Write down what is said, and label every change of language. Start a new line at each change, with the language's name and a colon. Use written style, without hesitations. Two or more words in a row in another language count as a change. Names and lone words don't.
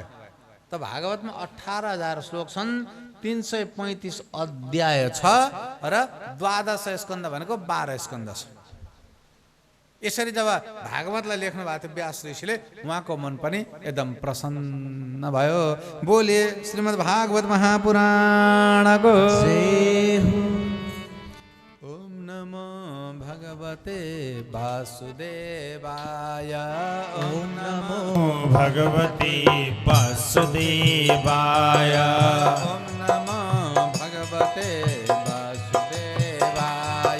Nepali: त भागवतमा 18,000 श्लोक छन्, 335 अध्याय छ र 12 स्कन्द भनेको 12 स्कन्द छ। यसरी जब भागवतलाई लेख्नु भएको थियो व्यास ऋषिले, उहाँको मन पनि एकदम प्रसन्न भयो। बोले श्रीमद् भागवत महापुराणको
Sanskrit: ओम नमो भगवते वासुदेवाय। ओम नमो भगवते वासुदेवाय। ओम नमो भगवते वासुदेवाय।